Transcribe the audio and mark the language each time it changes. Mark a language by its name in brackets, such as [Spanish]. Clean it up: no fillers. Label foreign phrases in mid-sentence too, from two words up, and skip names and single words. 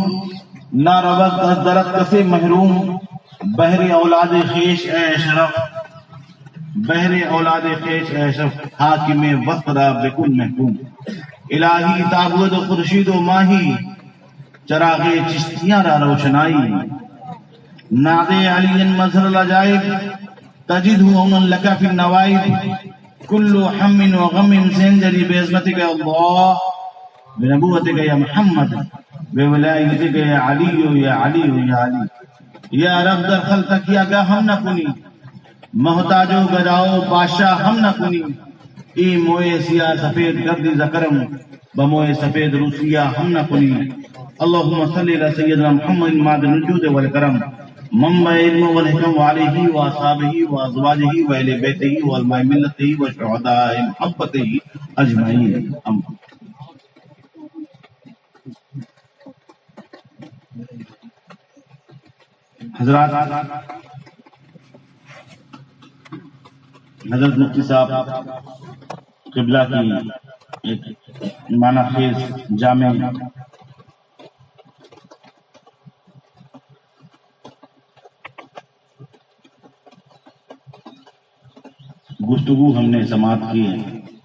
[Persian] نہ روز از درد کسے محروم، بہر اولاد خیش اے اشرف، بہر اولاد خیش اے اشرف، حاکم وقت را بکن محکوم، الہی تعبد خورشید و ماہی، چراغ چشتیاں را روشنائی، [Arabic] ناز علی مظہر العجائب، تجد عونا لک فی النوائب، کل ہم و غم سینجری بعظمتک یا اللہ، بنبوتک یا محمد، بولایتک یا علی یا علی یا علی۔ [Persian] یا رب در خلقک یا گاہ ہم نہ کنی، محتاج و گداؤ بادشاہ ہم نہ کنی، ای موئے سیاہ سفید گردی زکرم، بموئے سفید روسیہ ہم نہ کنی۔ [Arabic] اللہم صلی علی سیدنا محمد معدن الجود والکرم، منبع علم والحکم، وعلیہ واصحابہ وازواجہ واہل بیتہ وعلماء ملتہ وشہداء محبتہ اجمعین۔ [Urdu] حضرات، حضرت مفتی صاحب قبلہ کی ایک معنی خیز جامع گفتگو ہم نے سماعت کی ہے،